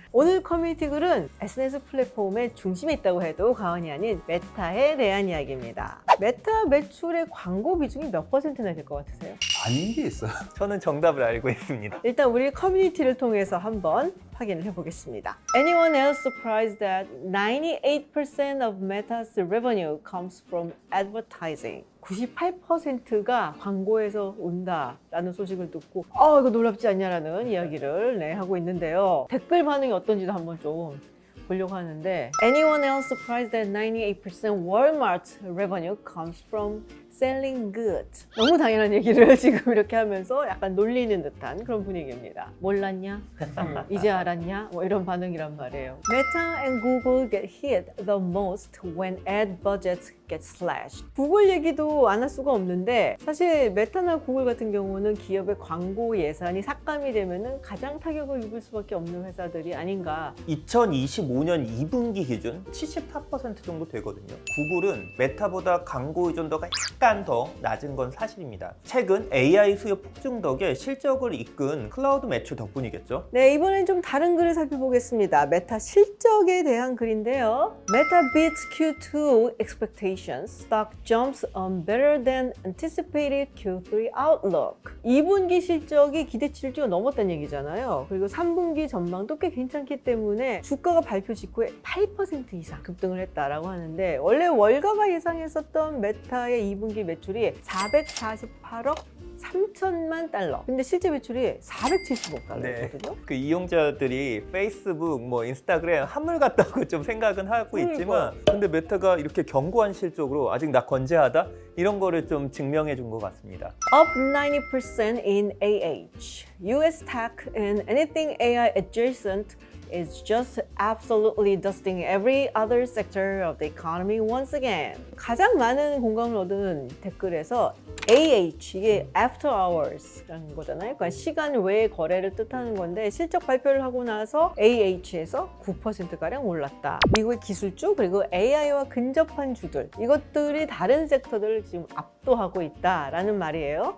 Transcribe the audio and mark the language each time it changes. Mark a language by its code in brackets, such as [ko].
[ko] 오늘 커뮤니티 글은 SNS 플랫폼의 중심에 있다고 해도 과언이 아닌 메타에 대한 이야기입니다. 메타 매출의 광고 비중이 몇 %나 될 것 같으세요? 아닌 게 있어요. 저는 정답을 알고 있습니다. 일단 우리 커뮤니티를 통해서 한번 확인을 해보겠습니다. [en] Anyone else surprised that 98% of Meta's revenue comes from advertising? [ko] 98%가 광고에서 온다라는 소식을 듣고 이거 놀랍지 않냐라는 이야기를 하고 있는데요. 댓글 반응이 어떤지도 한번 좀 보려고 하는데 [en] Anyone else surprised that 98% Walmart's revenue comes from selling goods? [ko] 너무 당연한 얘기를 지금 이렇게 하면서 약간 놀리는 듯한 그런 분위기입니다. 몰랐냐? 이제 알았냐? 뭐 이런 반응이란 말이에요. [en] Meta and Google get hit the most when ad budgets get slashed. [ko] 구글 얘기도 안 할 수가 없는데 사실 메타나 구글 같은 경우는 기업의 광고 예산이 삭감이 되면은 가장 타격을 입을 수밖에 없는 회사들이 아닌가. 2025년 2분기 기준 74% 정도 되거든요. 구글은 메타보다 광고 의존도가 약간 더 낮은 건 사실입니다. 최근 AI 수요 폭증 덕에 실적을 이끈 클라우드 매출 덕분이겠죠. 네, 이번엔 좀 다른 글을 살펴보겠습니다. 메타 실적에 대한 글인데요. [en] Meta beats Q2 expectations. Stock jumps on better than anticipated Q3 outlook. [ko] 2분기 실적이 기대치를 넘었다는 얘기잖아요. 그리고 3분기 전망도 꽤 괜찮기 때문에 주가가 발표 직후에 8% 이상 급등을 했다라고 하는데 원래 월가가 예상했었던 메타의 2분기 매출이 448억 3천만 달러. 근데 실제 매출이 470억 달러였거든요. 그 이용자들이 페이스북, 인스타그램 한물 같다고 좀 생각은 하고 있지만 근데 메타가 이렇게 견고한 실적으로 아직 나 건재하다? 이런 거를 좀 증명해 준 것 같습니다. [en] Up 90% in AH. US tech and anything AI adjacent is just absolutely dusting every other sector of the economy once again. [ko] 가장 많은 공감을 얻은 댓글에서 AH, 이게 after hours라는 거잖아요. 그러니까 시간 외의 거래를 뜻하는 건데 실적 발표를 하고 나서 AH에서 9%가량 올랐다. 미국의 기술주 그리고 AI와 근접한 주들, 이것들이 다른 섹터들을 지금 압도하고 있다라는 말이에요.